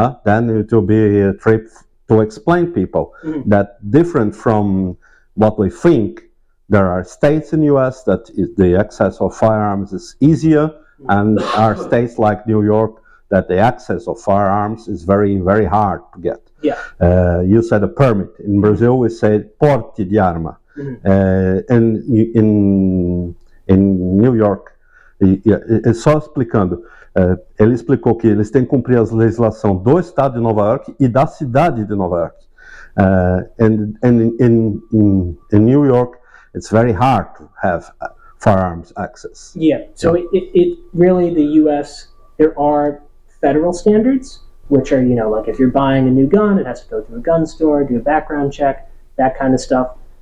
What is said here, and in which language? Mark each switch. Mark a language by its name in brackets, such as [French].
[English] Then it will be a trip to explain people that different from what we think. There are states in the US that the access of firearms is easier, and are states like New York that the access of firearms is very, very hard to get. You said a permit. In Brazil, we say [Portuguese] porte de arma. [English] And in New York, [Portuguese] só explicando, ele explicou que eles têm que cumprir a legislação do estado de Nova York e da cidade de Nova York. [English] And in New York, it's very hard to have firearms access. So it really, the U.S., there are federal standards, which are, like if you're buying a new gun, it has to go through a gun store, do a background check, that kind of stuff.